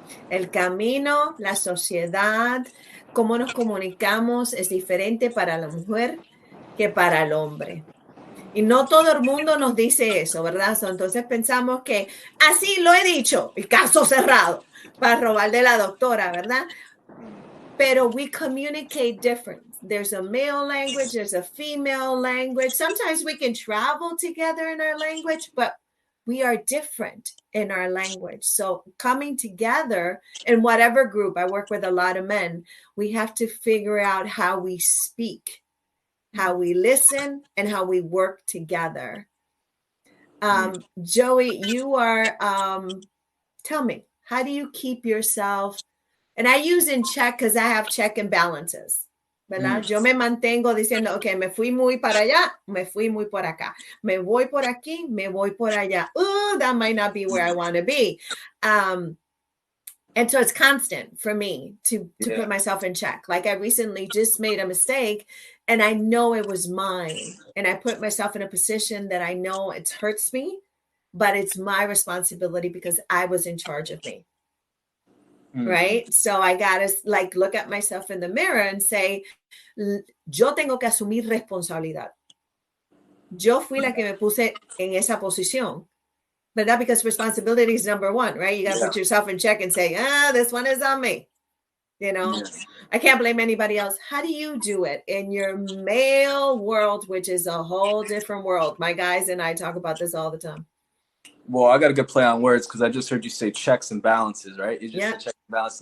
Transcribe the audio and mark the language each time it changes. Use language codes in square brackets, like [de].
[es] El camino, la sociedad, cómo nos comunicamos es diferente para la mujer que para el hombre. Y no todo el mundo nos dice eso, ¿verdad? Entonces pensamos que así lo he dicho, el caso cerrado, para robarle la doctora, ¿verdad? [en] Pero we communicate different. There's a male language, there's a female language. Sometimes we can travel together in our language, but we are different in our language. So coming together in whatever group, I work with a lot of men, we have to figure out how we speak, how we listen, and how we work together. Joey, you are, tell me, how do you keep yourself, and I use in check because I have check and balances, [es] ¿verdad? Yo me mantengo diciendo, okay, me fui muy para allá, me fui muy por acá. Me voy por aquí, me voy por allá. [en] Oh, that might not be where I want to be. And so it's constant for me to put myself in check. Like I recently just made a mistake and I know it was mine. And I put myself in a position that I know it hurts me, but it's my responsibility because I was in charge of me. Right? So I got to like look at myself in the mirror and say, [es] yo tengo que asumir responsabilidad. Yo fui la que me puse en esa posición. ¿Verdad? [en] Because responsibility is number one, right? You got to put yourself in check and say, this one is on me. You know, I can't blame anybody else. How do you do it in your male world, which is a whole different world? My guys and I talk about this all the time. Well, I got a good play on words because I just heard you say checks and balances, right? You just said checks and balances.